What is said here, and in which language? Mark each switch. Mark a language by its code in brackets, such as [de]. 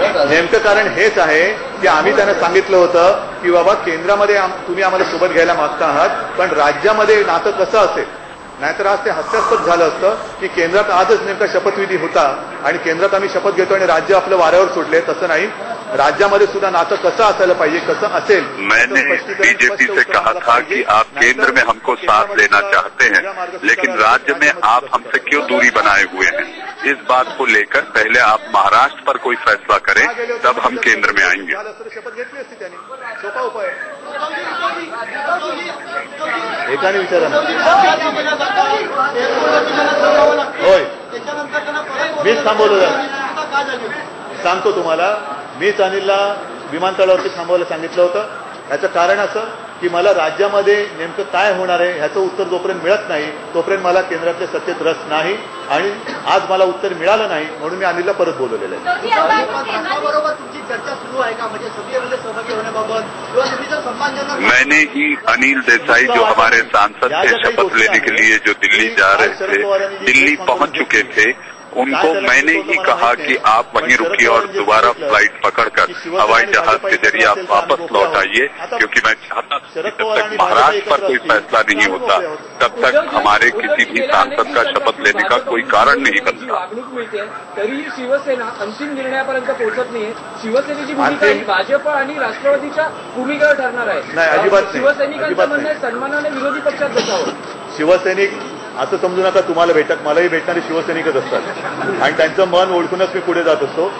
[mr] नेमकं कारण हेच आहे की आम्ही त्यांना सांगितलं होतं की बाबा केंद्रामध्ये तुम्ही आम्हाला सोबत घ्यायला मागता आहात, पण राज्यामध्ये नातं कसं असेल. नाहीतर आज ते हास्यास्पद झालं असतं की केंद्रात आजच नेमका शपथविधी होता आणि केंद्रात आम्ही शपथ घेतो आणि राज्य आपलं वाऱ्यावर सोडले. तसं नाही, राज्यामध्ये सुद्धा नातं कसं असायला पाहिजे, कसं असेल. [hi] मैंने बीजेपी से कहा था कि आप केंद्र में हमको साथ लेना चाहते हैं, लेकिन राज्य में आप हमसे क्यों दूरी बनाए हुए हैं. इस बात को लेकर पहले आप महाराष्ट्र पर कोई फैसला करें, तब हम केंद्र में आएंगे. [mr] शपथ घेतली असती त्यांनी. सोपा उपाय. एकाने विचारा ना. होय, मीच थांबवलं. सांगतो तुम्हाला, मीच अनिलला विमानतळावरती थांबवायला सांगितलं होतं. याचं कारण असं की मला राज्यामध्ये नेमकं काय होणार आहे ह्याचं उत्तर जोपर्यंत मिळत नाही तोपर्यंत मला केंद्रातल्या सत्तेत रस नाही, आणि आज मला उत्तर मिळालं नाही म्हणून मी अनिलला परत बोलवलेलं आहे. बरोबर तुमची चर्चा सुरू आहे का, म्हणजे सभेमध्ये सहभागी होण्याबाबत किंवा तुम्ही सम्मानजनक. [hi] मैंने ही अनिल देसाई जो हमारे सांसद थे शपथ लेने के लिए जो दिल्ली जा रहे थे, दिल्ली पहुंच चुके थे, उनको मैंने ही कहा कि आप वहीं रुकिए और दोबारा फ्लाइट पकड़कर हवाई जहाज के जरिए आप वापस लौट आइए, क्योंकि मैं चाहता था जब तक महाराष्ट्र पर कोई फैसला नहीं होता तब तक हमारे किसी भी सांसद का शपथ लेने का कोई कारण नहीं बनता. [mr] तरी शिवसेना अंतिम निर्णयापर्यंत पोहोचत नाहीये. शिवसेनेची भूमिका ही भाजप आणि राष्ट्रवादीच्या भूमिकेवर ठरणार आहे. नाही, अजिबात नाही. शिवसैनिकांचं म्हणणं आहे सन्मानाने विरोधी पक्षात बसावं. शिवसैनिक असं समजू नका तुम्हाला मलाही भेटणारे शिवसैनिकच असतात आणि त्यांचं मन ओळखूनच मी पुढे जात असतो.